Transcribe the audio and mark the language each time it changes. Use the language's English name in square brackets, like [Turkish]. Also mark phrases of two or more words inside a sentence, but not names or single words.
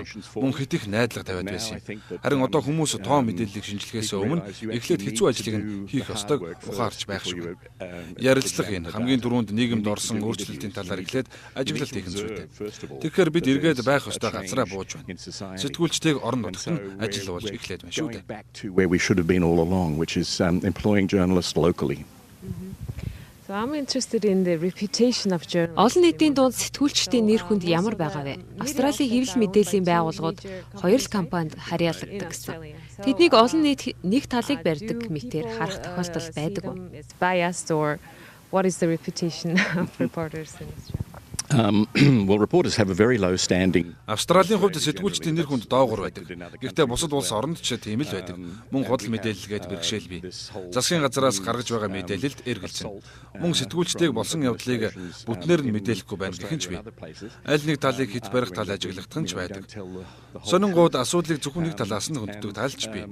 [Mongolian] Мөн хэд их найдлага тавиад байсан юм. Харин одоо хүмүүс тоо мэдээллийг шинжилгээсээ өмнө эхлээд хэцүү ажлыг нь хийх ёстойг ухаарч байх шиг. Ярилцлага энэ хамгийн түрүүнд нийгэмд орсон өөрчлөлтийн талаар эхлээд ажиглалт хийх зүйтэй. Тэгэхээр бид эргээд байх ёстой газараа бууж байна. Сэтгүүлчдийг орон нутагт нь ажиллуулж эхлээд байна шүү дээ. [English] Where we should have been all along, which is employing journalists locally. So I'm interested in the reputation of journalists. [Mongolian] Олон нийтийн дунд сэтгүүлчдийн нэр хүнд ямар байгаа вэ? Австралийн хэвлэл мэдээллийн байгууллагууд хоёр л компанид харьяалагддаг гэсэн. Тэднийг олон нийт нэг талыг барьдаг мэтээр харах тохиолдол байдаг уу? [English] Biased or what is the reputation of reporters in Australia? Well, reporters have a very low standing. [Mongolian] Австралийн хувьд сэтгүүлчдийн нэр хүнд доогуур байдаг. Гэхдээ бусад улс оронд ч тийм л байдаг. Мөн худал мэдээлэлгээд бэрхшээл бий. Засгийн газраас гаргаж байгаа мэдээлэлд эргэлзэн. Мөн сэтгүүлчдийг болсон явдлыг бүтнээр нь мэдээлэхгүй байна гэх юм ч бий. Аль нэг талыг хит барих тал ажиглагдах нь ч байдаг. Сонингууд асуудлыг зөвхөн нэг талаас нь хөнддөг талч бий.